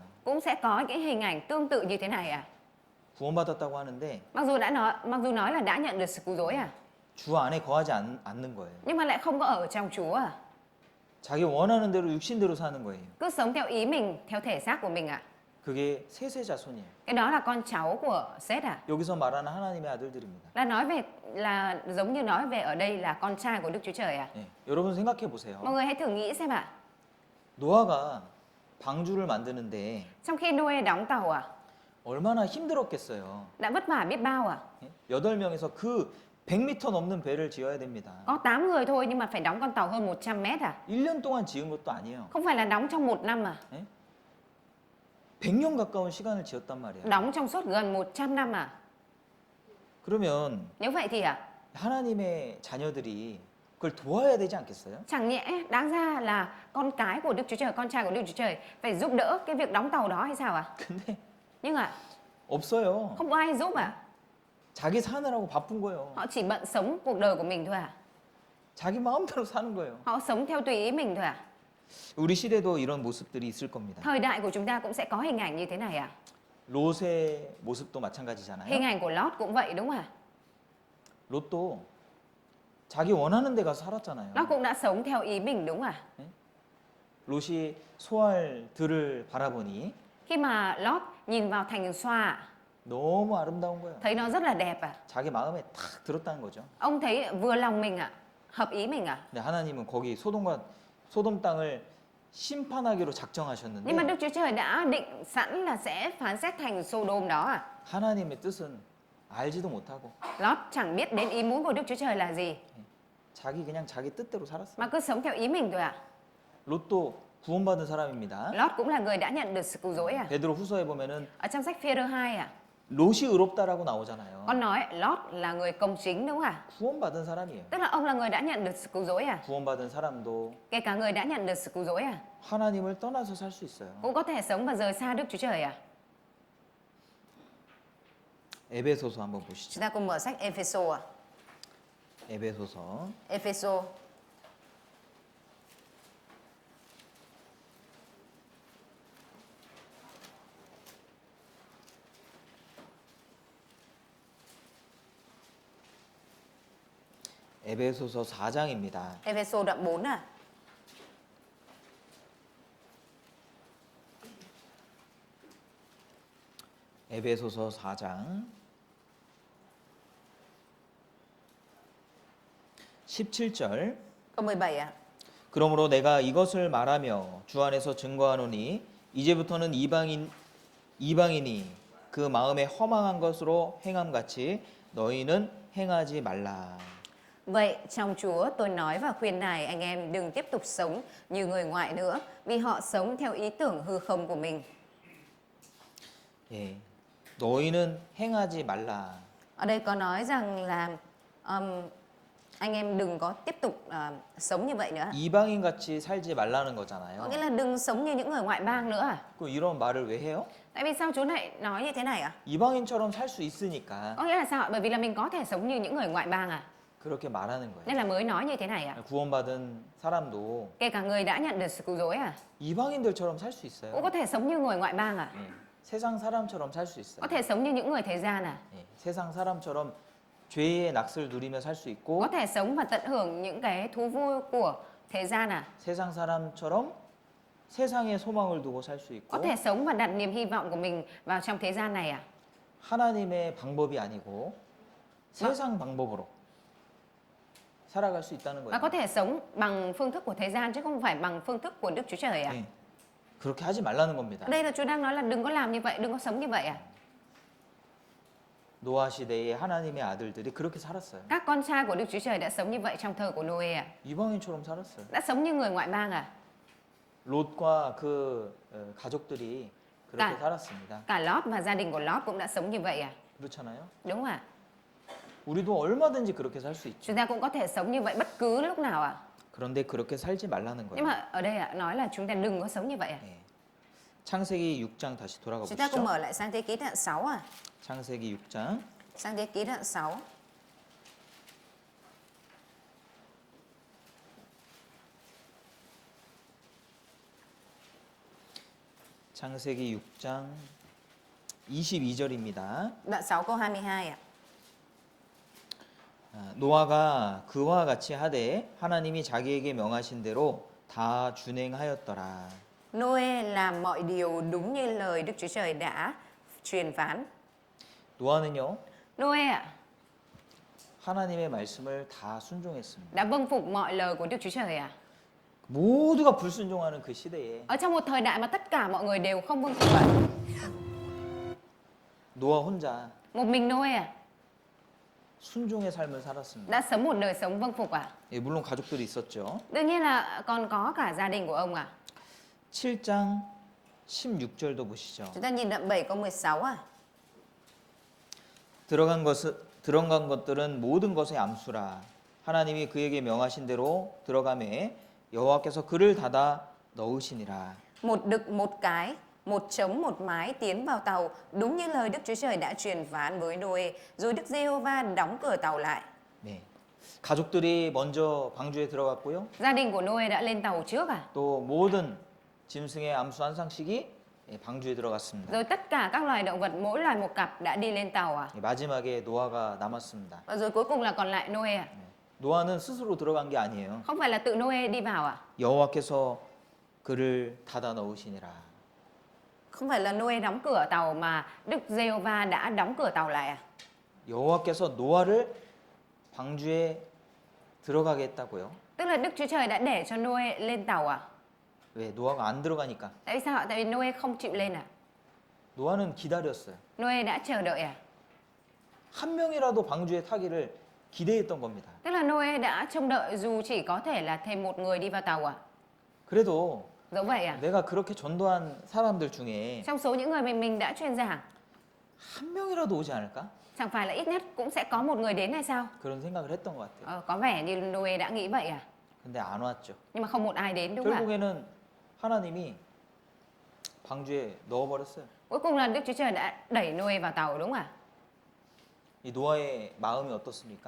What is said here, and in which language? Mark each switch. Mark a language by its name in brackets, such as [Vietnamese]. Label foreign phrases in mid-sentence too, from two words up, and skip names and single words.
[Vietnamese] cũng sẽ có cái hình ảnh tương tự như thế này à. [Korean] 구원받았다고 하는데 [Vietnamese] Mặc dù nói là đã nhận được sự cứu rỗi à, [Korean] 주 안에 거하지 않는 거예요. [Vietnamese] nhưng mà lại không có ở trong Chúa à. [Korean] 자기 원하는 대로 육신대로 사는 거예요. [Vietnamese] Cứ sống theo ý mình, theo thể xác của mình à. [Korean] 그게 셋의 자손이에요. [Vietnamese] Cái đó là con cháu của Sét à. [Korean] 여기서 말하는 하나님의 아들들입니다. [Vietnamese] Là giống như nói về ở đây là con trai của Đức Chúa Trời à. [Korean] 예, 여러분 생각해 보세요. [Vietnamese] Mọi người hãy thử nghĩ xem ạ. [Korean] 노아가 방주를 만드는데 [Vietnamese] Trong khi Noe đóng tàu à, [Korean] 얼마나 힘들었겠어요. [Vietnamese] đã vất vả biết bao à. [Korean] 예? 8명에서 그 100m 넘는 배를 지어야 됩니다. [Vietnamese] Có 8 người thôi nhưng mà phải đóng con tàu hơn 100 mét à. [Korean] 1년 동안 지은 것도 아니에요. [Vietnamese] Không phải là đóng trong 1 năm à. [Korean] 예? 100년 가까운 시간을 지었단 말이에요. [Vietnamese] Đóng trong suốt gần 100 năm à. [Korean] 그러면 [Vietnamese] Nếu vậy thì à, [Korean] 하나님의 자녀들이 그걸 도와야 되지 않겠어요? [Vietnamese] chẳng nhẽ đáng ra là con cái của Đức Chúa Trời, con trai của Đức Chúa Trời phải giúp đỡ cái việc đóng tàu đó hay sao à? [Korean] 근데 [Vietnamese] Nhưng mà [Korean] 없어요. [Vietnamese] không có ai giúp à. [Korean] 자기 사느라고 바쁜 거예요. [Vietnamese] Họ chỉ bận sống cuộc đời của mình thôi à. [Korean] 자기 마음대로 사는 거예요. [Vietnamese] Họ sống theo tùy ý mình thôi à. [Korean] 우리 시대도 이런 모습들이 있을 겁니다. [Vietnamese] Thời đại của chúng ta cũng sẽ có hình ảnh như thế này à. [Korean] 롯의 모습도 마찬가지잖아요. [Vietnamese] Hình ảnh của Lót cũng vậy đúng không à. [Korean] 롯도 자기 원하는 데 가서 살았잖아요. [Vietnamese] Nó cũng đã sống theo ý mình đúng không à. [Korean] 롯이 소알 들을 바라보니 [Vietnamese] Khi mà Lót nhìn vào thành Xoa [Korean] 너무 아름다운 거예요. [Vietnamese] thấy nó rất là đẹp à. [Korean] 자기 마음에 탁 들었다는 거죠. [Vietnamese] Ông thấy vừa lòng mình à, hợp ý mình à. [Korean] 근데 하나님은 거기 소돔 땅을 심판하기로 [Vietnamese] Nhưng mà [Korean] 작정하셨는데 [Vietnamese] Đức Chúa Trời đã định sẵn là sẽ phán xét thành Sodom đó à. [Korean] 하나님의 뜻은 알지도 못하고 [Vietnamese] Lót chẳng biết đến ý muốn của Đức Chúa Trời là gì, [Korean] 자기 그냥 자기 뜻대로 살았어요. [Vietnamese] mà cứ sống theo ý mình thôi à. [Korean] 롯도 구원받은 사람입니다. [Vietnamese] Lót cũng là người đã nhận được sự cứu rỗi à. [Korean] 베드로 후서에 보면은 [Vietnamese] Ở trong sách Phê-rơ 2 à, [Korean] 롯이 의롭다라고 나오잖아요. [Vietnamese] con nói Lót là người công chính đúng không à. [Korean] 구원받은 사람이에요. [Vietnamese] Tức là ông là người đã nhận được sự cứu rỗi à. [Korean] 구원받은 사람도 [Vietnamese] Kể cả người đã nhận được sự cứu rỗi à, [Korean] 하나님을 떠나서 살 수 있어요. [Vietnamese] cũng có thể sống và rời xa Đức Chúa Trời à. [Korean] 에베소서 한번 보시죠. [Vietnamese] Chúng ta cùng mở sách Epheso à. [Korean] 에베소서 [Vietnamese] Epheso [Korean] 에베소서 4장입니다. [Vietnamese] Epheso đoạn 4 à. [Korean] 에베소서 4장 17절 [Vietnamese] Câu 17 à. [Korean] 그러므로 내가 이것을 말하며 주 안에서 증거하노니 이제부터는 이방인이 그 마음에 허망한 것으로 행함같이 너희는 행하지 말라. [Vietnamese] Vậy trong Chúa tôi nói và khuyên nài anh em đừng tiếp tục sống như người ngoại nữa, vì họ sống theo ý tưởng hư không của mình. [Korean] 예, 너희는 행하지 말라. [Vietnamese] Ở đây có nói rằng là Anh em đừng có tiếp tục sống như vậy nữa. [Korean] 이방인 같이 살지 말라는 [Vietnamese] Có [Korean] 거잖아요. [Vietnamese] nghĩa là đừng sống như những người ngoại bang nữa à? [Korean] 그 이런 말을 왜 해요? [Vietnamese] Tại vì sao Chúa lại nói như thế này ạ? [Korean] 이방인처럼 살 수 있으니까 [Vietnamese] Có nghĩa là sao ạ? Bởi vì là mình có thể sống như những người ngoại bang à? [Korean] 그렇게 말하는 거예요. [Vietnamese] Nên là mới nói như thế này ạ? [Korean] 구원받은 사람도 [Vietnamese] Kể cả người đã nhận được sự cứu rỗi à? [Korean] 이방인들처럼 살 수 [Vietnamese] Cũng [Korean] 있어요. [Vietnamese] có thể sống như người ngoại bang à? [Korean] 예, 세상 사람처럼 살 수 있어요. [Vietnamese] Có thể sống như những người thế gian à? [Korean] 예, 세상 사람처럼 죄의 낙을 누리며 살 수 있고 [Vietnamese] Có thể sống và tận hưởng những cái thú vui của thế gian à? [Korean] 세상 사람처럼 세상에 소망을 두고 살 수 [Vietnamese] Có [Korean] 있고 [Vietnamese] thể sống và đặt niềm hy vọng của mình vào trong thế gian này à? [Korean] 하나님의 방법이 아니고 세상 방법으로 살아갈 수 있다는 [Vietnamese] Và [Korean] 거예요. [Vietnamese] có thể sống bằng phương thức của thế gian chứ không phải bằng phương thức của Đức Chúa Trời à? [Korean] 예, 그렇게 하지 말라는 겁니다. [Vietnamese] Ở đây là Chúa đang nói là đừng có làm như vậy, đừng có sống như vậy à? [Korean] 노아 시대에 하나님의 아들들이 그렇게 살았어요. [Vietnamese] Các con trai của Đức Chúa Trời đã sống như vậy trong thời của Noe à? [Korean] 이방인처럼 살았어요. [Vietnamese] Đã sống như người ngoại bang à? [Korean] 롯과 그 가족들이 그렇게 나- 살았습니다. [Vietnamese] Cả Lót và gia đình của Lót cũng đã sống như vậy à? [Korean] 그렇잖아요. [Vietnamese] Đúng không ạ? [Korean] 우리도 얼마든지 그렇게 살 수 있죠. [Vietnamese] Chúng ta cũng có thể sống như vậy bất cứ lúc nào à? [Korean] 그런데 그렇게 살지 말라는 [Vietnamese] Nhưng [Korean] 거예요. [Vietnamese] mà ở đây ạ, nói là chúng ta đừng có sống như vậy à? [Korean] 예. 창세기 6장 다시 돌아가 [Vietnamese] Chúng ta cùng [Korean] 보시죠. [Vietnamese] mở lại sang thế ký đoạn 6 à? [Korean] 창세기 6장 [Vietnamese] Sang thế ký đoạn 6. [Korean] 창세기 6장 22절입니다. [Vietnamese] Đoạn 6 câu 22 ạ. [Korean] 노아가 그와 같이 하되 하나님이 자기에게 명하신 대로 다 준행하였더라. [Vietnamese] Noe làm mọi điều đúng như lời Đức Chúa Trời đã truyền phán. [Korean] 노아는요 [Vietnamese] Noe ạ, [Korean] 하나님의 말씀을 다 순종했습니다. [Vietnamese] đã vâng phục mọi lời của Đức Chúa Trời à? [Korean] 모두가 불순종하는 그 시대에 [Vietnamese] Ở trong một thời đại mà tất cả mọi người đều không vâng phục ạ. [Korean] 노아 혼자 [Vietnamese] Một mình Noe à, [Korean] 순종의 삶을 살았습니다. [Vietnamese] đã sống một đời sống vâng phục à? [Korean] 예, 물론 가족들이 있었죠. [Vietnamese] Đương nhiên là còn có cả gia đình của ông à? [Korean] 7장 16절도 보시죠. [Vietnamese] Chúng ta nhìn đoạn 7 câu 16 à? [Korean] 들어간 것들은 모든 것의 암수라. 하나님이 그에게 명하신 대로 들어가매 여호와께서 그를 닫아 넣으시니라. [Vietnamese] Một đực một cái, một trống một mái tiến vào tàu, đúng như lời Đức Chúa Trời đã truyền phán với Noe, rồi Đức Giê-hô-va đóng cửa tàu lại. [Korean] 네. 가족들이 먼저 방주에 들어갔고요. [Vietnamese] Gia đình của Noe đã lên tàu trước à? [Korean] 또 모든 짐승의 암수 한 쌍씩이 방주에 들어갔습니다. [Vietnamese] Rồi tất cả các loài động vật mỗi loài một cặp đã đi lên tàu à? [Korean] 마지막에 노아가 남았습니다. [Vietnamese] Và rồi cuối cùng là còn lại Noe à? [Korean] 노아는 스스로 들어간 게 아니에요. [Vietnamese] Không phải là tự Noe đi vào à? [Korean] 여호와께서 그를 닫아 넣으시니라. [Vietnamese] Không phải là Noe đóng cửa tàu mà Đức Giê-hô-va đã đóng cửa tàu lại à? [Korean] 여호와께서 노아를 방주에 들어가게 했다고요? [Vietnamese] Tức là Đức Chúa Trời đã để cho Noe lên tàu à? [Korean] 왜 노아가 안 들어가니까? [Vietnamese] Tại vì sao ạ? Tại vì Noe không chịu lên à? [Korean] 노아는 기다렸어요. [Vietnamese] Noe đã chờ đợi à? [Korean] 한 명이라도 방주에 타기를 기대했던 겁니다. [Vietnamese] Tức là Noe đã trông đợi dù chỉ có thể là thêm một người đi vào tàu à? [Korean] 그래도 [Vietnamese] Giống vậy à? [Korean] 내가 그렇게 전도한 사람들 중에 [Vietnamese] Trong số những người mình đã truyền giảng, [Korean] 한 명이라도 오지 않을까? [Vietnamese] chẳng phải là ít nhất cũng sẽ có một người đến hay sao? [Korean] 그런 생각을 했던 것 같아요. [Vietnamese] Có vẻ như Noe đã nghĩ vậy à? [Korean] 근데 안 왔죠. [Vietnamese] Nhưng mà không một ai đến đúng không ạ? [Korean] 결국에는 하나님이 방주에 넣어버렸어요. [Vietnamese] Cuối cùng là Đức Chúa Trời đã đẩy Noe vào tàu đúng không ạ? [Korean] 이 노아의 마음이 어떻습니까?